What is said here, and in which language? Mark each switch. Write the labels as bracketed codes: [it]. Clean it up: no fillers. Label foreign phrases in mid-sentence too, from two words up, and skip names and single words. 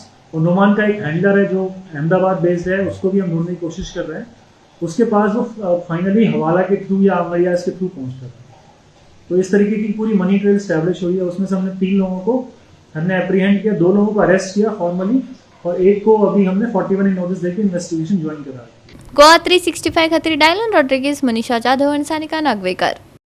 [hi] और नुमान का एक हैंडलर है जो अहमदाबाद बेस्ड है, उसको भी हम ढूंढने की कोशिश कर रहे हैं। उसके पास वो फाइनली हवाला के थ्रू या अमरियाज के थ्रू पहुंचता था। तो इस तरीके की पूरी [en] money trail establish [hi] हुई है। उसमें से हमने 3 लोगों को हमने एप्रीहेंड किया, 2 लोगों को अरेस्ट किया फॉर्मली, और एक को अभी हमने 41 नोटिस देके [en] investigation join [hi] करा। [kok] गोवा 365 खातीर डायलन रॉड्रिगीज, मनीषा जाधव आणि सानिका नागवेकर।